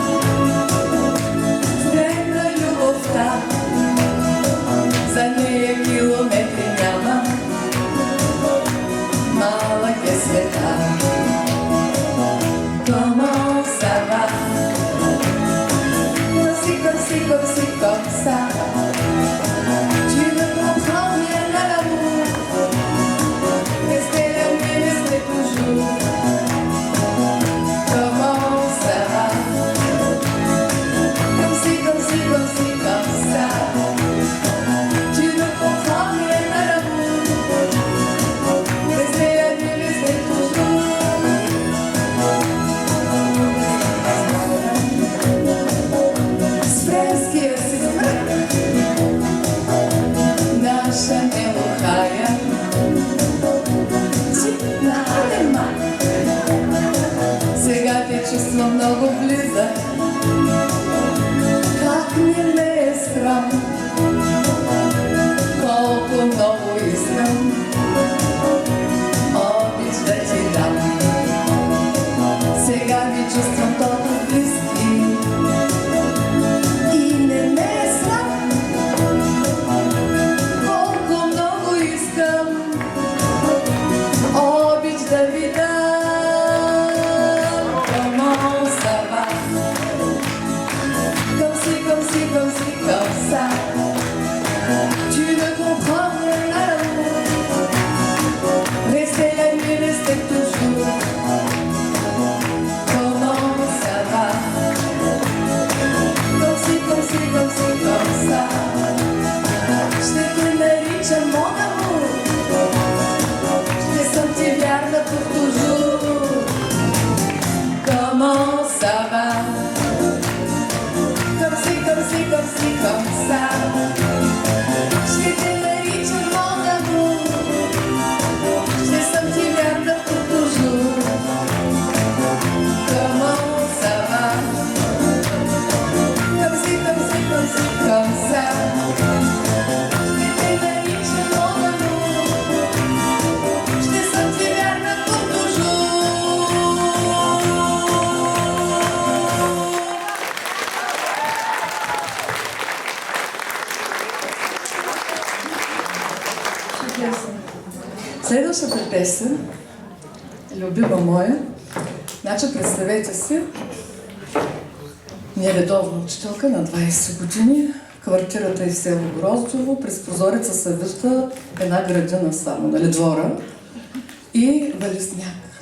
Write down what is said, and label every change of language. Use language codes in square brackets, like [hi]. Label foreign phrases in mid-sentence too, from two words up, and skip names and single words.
[bg] Древна любовта, за нея километри няма. Малък е света, [fr] comment ça va? Comme si, comme ça. Tu ne comprends rien à l'amour. Rester l'aimé, rester toujours. Comment ça va? Comme si, comme ça. Tu ne comprends rien à l'amour. Rester l'aimé, rester toujours. Спренския си смрък, наша мелохая, читна алема. [bg] Сега те чувствам много близа, как ми не е срам, колко много искам обич да ти дам. Сега ви чувствам толкова близки и не ме е срам, колко много искам обич да ви дам. [fr] Comment ça va? Comme si, comme ça. Tu ne comprends rien à l'amour. Rester la nuit, rester toujours. Comment ça va? Comme si, comme ça. [bg] Ще те наричам [fr] mon amour. [bg] Ще съм ти вярна [fr] pour toujours. Comment ça va? Comme si, comme ça. [bg] Ще те наричам [fr] mon amour. [bg] Ще съм ти вярна [fr] pour toujours. Comment ça va? Comme si, comme ça. [bg] Ще те наричам [fr] mon amour. [bg] Ще съм ти вярна [fr] pour toujours. [bg] Следващата песен, любима моя, значи представете си, ние редовна учителка на 20 години, квартирата е в село Гроздово, през прозореца се вижда една градина само, нали, двора, и вали сняг.